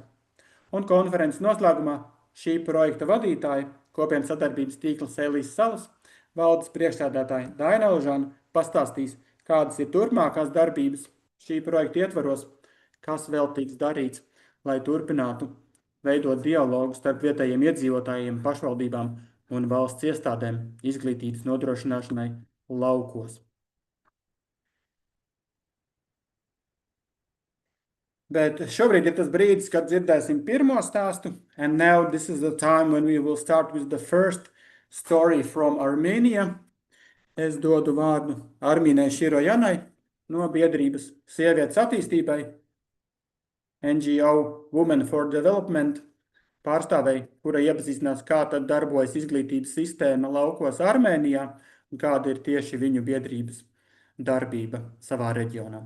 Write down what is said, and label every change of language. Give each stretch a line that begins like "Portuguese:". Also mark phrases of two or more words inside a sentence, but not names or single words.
Latvian: Un konferences noslēgumā šī projekta vadītāja, kopienas sadarbības tīkla Sēlijas salas, valdes priekšsēdētāja Daina Alžana pastāstīs, kādas ir turpmākās darbības šī projekta ietvaros, kas vēl tiks darīts, lai turpinātu veidot dialogu starp vietējiem iedzīvotājiem, pašvaldībām un valsts iestādēm izglītības nodrošināšanai laukos. Bet šobrīd ir tas brīdis, kad dzirdēsim pirmo stāstu,
English: and now this is the time when we will start with the first story from Armenia.
Latvian: Es dodu vārdu Armīnai Širojanai no biedrības sievietes attīstībai,
English: NGO Women for Development
Latvian: pārstāvei, kura iepazīstinās, kā tad darbojas izglītības sistēma laukos Armēnijā un kāda ir tieši viņu biedrības darbība savā reģionā.